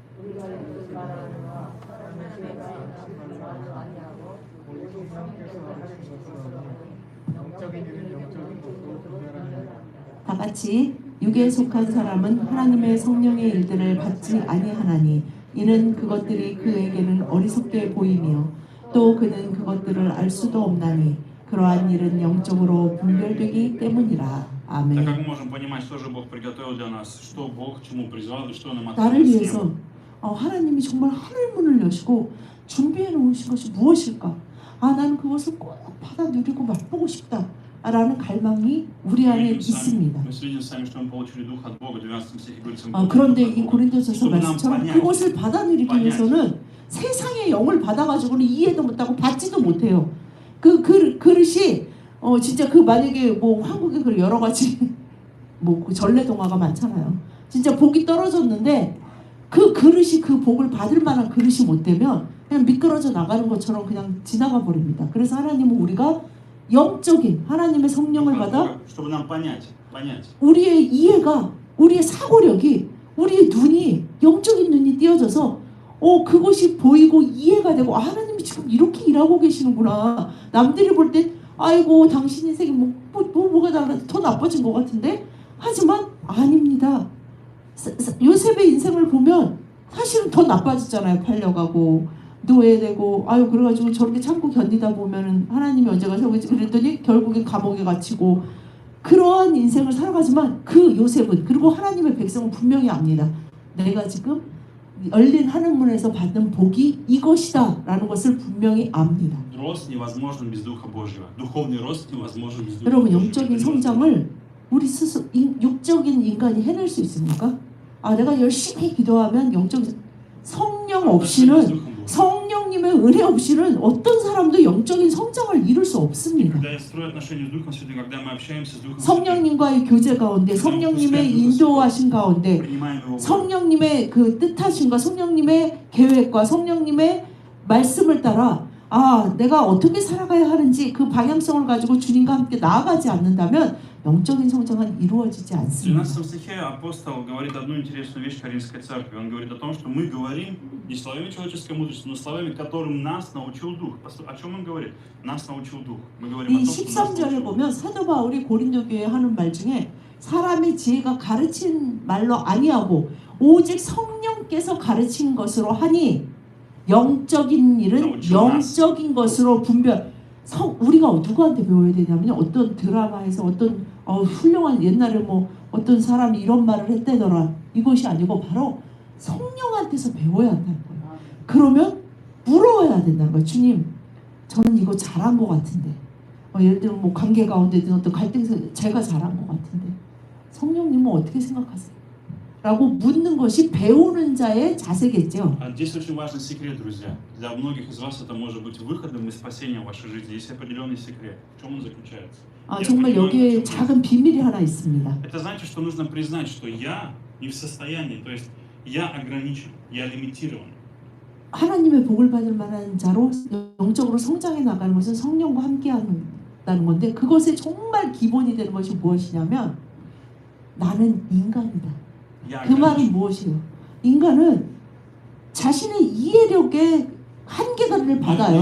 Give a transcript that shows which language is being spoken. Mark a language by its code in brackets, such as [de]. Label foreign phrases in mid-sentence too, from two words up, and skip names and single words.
[ko] 다 같이 육에 속한 사람은 하나님의 성령의 일들을 받지 아니하나니 이는 그것들이 그에게는 어리석게 보이며 또 그는 그것들을 알 수도 없나니 그러한 일은 영적으로 분별되기 때문이라. [ru] Так [ko] 아멘. [ru] как мы можем понимать, что же Бог приготовил для нас, что Бог к чему призвал и что нам [ko] 나를 [ru] открыл с [ko] 위해서 [ru] неба. [ko] 하나님이 정말 하늘 문을 여시고 준비해 놓으신 것이 무엇일까? 나는 그것을 꼭 받아 누리고 맛보고 싶다. 라는 갈망이 우리 안에 있습니다. [ru] Мы следим сами, что мы получили Дух от Бога. В 12 стихе говорится, [ko] 그런데 이 고린도전서 말씀처럼 그것을 받아 누리기 위해서는 세상의 영을 받아가지고는 이해도 못하고 받지도 못해요. 그 그릇이 진짜 그 만약에 뭐 한국에 그 여러 가지 뭐 그 전래동화가 많잖아요. 진짜 복이 떨어졌는데 그 그릇이 그 복을 받을 만한 그릇이 못 되면 그냥 미끄러져 나가는 것처럼 그냥 지나가 버립니다. 그래서 하나님은 우리가 영적인 하나님의 성령을 받아 [ru] чтобы нам понять. [ko] 우리의 이해가 우리의 사고력이 우리의 눈이 영적인 눈이 띄어져서 그것이 보이고 이해가 되고 하나님이 지금 이렇게 일하고 계시는구나. 남들이 볼 때 아이고 당신 인생이 뭐가 달라 더 나빠진 것 같은데 하지만 아닙니다. 요셉의 인생을 보면 사실은 더 나빠졌잖아요. 팔려가고 노예되고 그래가지고 저렇게 참고 견디다 보면은 하나님이 언제가 세우겠지 그랬더니 결국에 감옥에 갇히고 그러한 인생을 살아가지만 그 요셉은 그리고 하나님의 백성은 분명히 압니다. 내가 지금 열린 하늘문에서 받는 복이 이것이다 라는 것을 분명히 압니다. [ru] Рост невозможен без Духа Божьего. Духовный рост невозможен без Духа [ko] 여러분 [ru] Божьего. [ko] 영적인 성장을 우리 스스로 육적인 인간이 해낼 수 있습니까? 내가 열심히 기도하면 영적인 성령 없이는 성령님의 은혜 없이는 어떤 사람도 영적인 성장을 이룰 수 없습니다. [ru] Когда я строю отношения с Духом Святым, когда мы общаемся с Духом Святым, [ko] 성령님과의 교제 가운데 성령님의 인도하신 가운데 [ru] принимаем Его волю. [ko] 성령님의 그 뜻하심과 성령님의 계획과 성령님의 말씀을 따라 내가 어떻게 살아가야 하는지 그 방향성을 가지고 주님과 함께 나아가지 않는다면 영적인 성장은 이루어지지 [ru] В [ko] 않습니다. [ru] 13 стихе апостол говорит одну интересную вещь Коринфской церкви. Он говорит о том, что мы говорим не словами человеческой мудрости, но словами, которым нас научил Дух. О чем он говорит? Нас научил Дух. Мы говорим о [ko] 이 [ru] том, что нас [ko] 13절에 [ru] научил Дух. [ko] 보면 사도 바울이 고린도 교회에 하는 말 중에 사람의 지혜가 가르친 말로 아니하고 오직 성령께서 가르친 것으로 하니 영적인 일은 영적인 것으로 분별. 우리가 누구한테 배워야 되냐면요. 어떤 드라마에서 어떤 훌륭한 옛날에 뭐 어떤 사람이 이런 말을 했다더라. 이것이 아니고 바로 성령한테서 배워야 한다는 거예요. 그러면 물어야 된다는 거예요. 주님, 저는 이거 잘한 것 같은데. 예를 들면 뭐 관계 가운데든 어떤 갈등에서 제가 잘한 것 같은데 성령님은 어떻게 생각하세요? 라고 묻는 것이 배우는 자의 자세겠죠. [ru] Здесь очень важный секрет, друзья. Для многих из вас это может быть выходом из спасения в вашей жизни. Есть определенный секрет. В чем он заключается? [ko] 정말 여기에 작은 비밀이 하나 있습니다. [ru] Это значит, что нужно признать, что я не в состоянии, то есть я ограничен, я лимитирован. [ko] 하나님의 복을 받을 만한 자로 영적으로 성장해 나가는 것은 성령과 함께 한다는 건데 그것의 정말 기본이 되는 것이 무엇이냐면 나는 인간이다. 그 말은 무엇이에요? 인간은 자신의 이해력의 한계를 받아요.